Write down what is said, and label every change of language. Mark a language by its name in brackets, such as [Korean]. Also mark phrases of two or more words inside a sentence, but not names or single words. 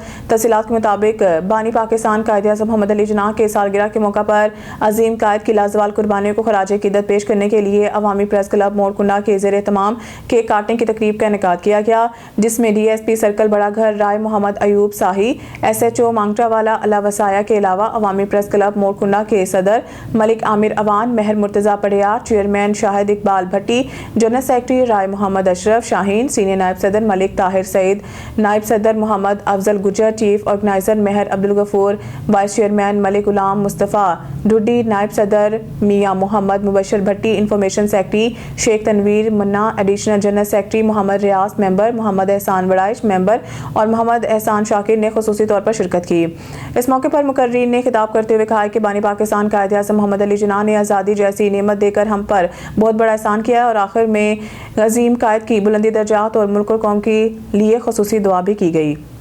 [Urdu] تفصیلات کے مطابق بانی پاکستان قائد اعظم محمد علی جناح کے سالگرہ کے موقع پر عظیم قائد کی لازوال قربانیوں کو خراج عقیدت پیش کرنے کے لیے عوامی پریس کلب مورکنڈہ کے زیر تمام کیک کاٹنے کی تقریب کا انعقاد کیا گیا، جس میں DSP سرکل بڑا گھر رائے محمد ایوب شاہی، SHO مانگٹانوالہ اللہ وسایا کے علاوہ عوامی پریس کلب مورکنڈہ کے صدر ملک عامر اعوان، مہر مرتضیٰ پڑیار، چیئرمین شاہد اقبال بھٹی, [English] general secretary [Urdu] رائے محمد اشرف شاہین، سینئر نائب صدر ملک طاہر سعید، نائب صدر محمد افضل گجر, [English] chief organizer [Urdu] مہر عبدالغفور, [English] vice chairman [Urdu] ملک غلام مصطفیٰ ڈڈی، نائب صدر میاں محمد مبشر بھٹی, [English] information secretary [Urdu] شیخ تنویر منا, [English] additional general secretary [Urdu] محمد ریاض ممبر، محمد احسان وڑائچ ممبر اور محمد احسان شاکر نے خصوصی طور پر شرکت کی. اس موقع پر مقررین نے خطاب کرتے ہوئے کہا کہ بانی پاکستان قائد اعظم محمد علی جناح نے آزادی جیسی نعمت دے کر ہم پر بہت بڑا احسان کیا ہے اور آخر میں عظیم قائد کی بلندی درجات اور ملک اور قوم کے لیے خصوصی دعا بھی کی گئی.